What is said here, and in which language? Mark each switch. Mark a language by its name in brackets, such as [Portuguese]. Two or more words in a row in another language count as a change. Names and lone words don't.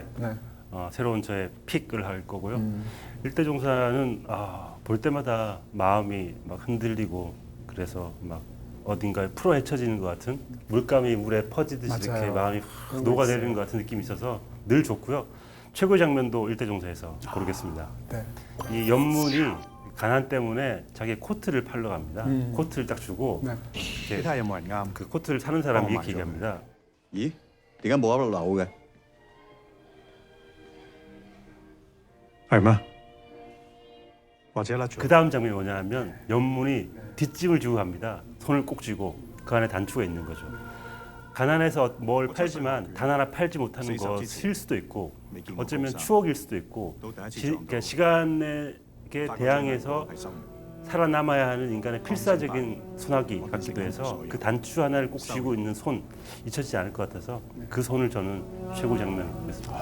[Korean] 새로운 저의 픽을 할 거고요. 일대종사는 볼 때마다 마음이 막 흔들리고 그래서 막 어딘가에 풀어 헤쳐지는 것 같은 물감이 물에 퍼지듯이 맞아요. 이렇게 마음이 그런 확 거 녹아내리는 있어요. 것 같은 느낌이 있어서 늘 좋고요. 최고의 장면도 일대종사에서 고르겠습니다. 네. 이 연문이 가난 때문에 자기 코트를 팔러 갑니다. 코트를 딱 주고 네. 이렇게 [Cantonese] 睇下有冇人啱。 [Korean] 그 코트를 사는 사람이 어, 이렇게 맞아. 얘기합니다. [Cantonese] 咦？點解冇一樓嘅？係咩？或者甩咗 [Korean] 그 다음 장면이 뭐냐면 연문이 뒷짐을 지고 갑니다. 손을 꼭 쥐고 그 안에 단추가 있는 거죠. 가난해서 뭘 팔지만 단 하나 팔지 못하는 것일 수도 있고 어쩌면 추억일 수도 있고 그러니까 시간에 대항해서 살아남아야 하는 인간의 필사적인 소나기 같기도 해서 그 단추 하나를 꼭 쥐고 있는 손 잊혀지지 않을 것 같아서 그 손을 저는 최고 장면으로 했습니다.